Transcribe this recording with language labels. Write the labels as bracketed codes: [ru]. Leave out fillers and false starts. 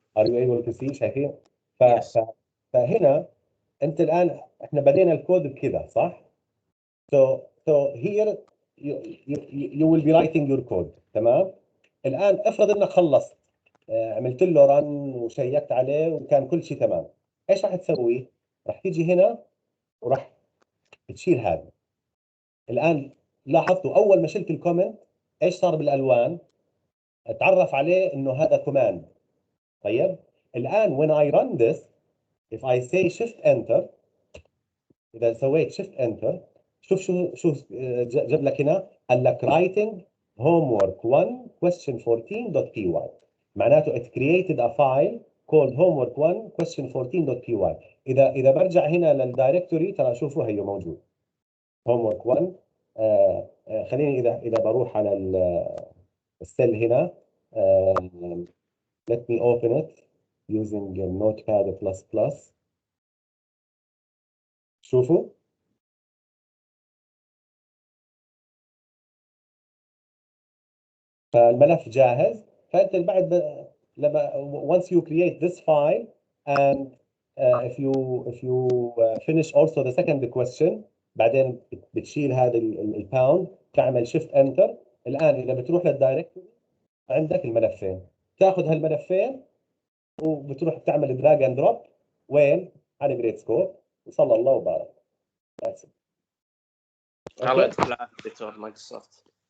[en] Are you able to see؟ [ar] شايفين؟ [en] Yes. [ar] فهنا انت الان احنا بدينا الكود بكذا صح؟ [en] So here you will be writing your code. [ar] تمام؟ الان افرض انك خلصت، عملت له رن وشيكت عليه وكان كل شيء تمام، ايش راح تسوي؟ راح تيجي هنا وراح تشيل هذا. الان لاحظتوا اول ما شلت الكومنت ايش صار بالالوان؟ اتعرف عليه انه هذا كوماند. طيب الان [en] when I run this if I say shift enter، [ar] اذا سويت shift enter شوف شو جاب لك هنا، قال لك writing homework 1 question 14.py، معناته [en] it created a file called homework 1 question 14.py. [ar] اذا برجع هنا للدايركتوري ترى شوفوا هي موجود homework 1. خليني اذا بروح على السيل هنا [en] let me open it using notepad++. [ar] شوفوا فالملف جاهز. فانت بعد لما [en] once you create this file and if you finish also the second question [ar] بعدين بتشيل هذا الباوند تعمل shift enter. الان اذا بتروح للدايركتوري عندك الملفين، تاخذ هالملفين وبتروح تعمل دراج اند دروب وين؟ على جريد سكوب. وصلى الله وبارك. الله يعطيك العافيه دكتور، ما قصرت.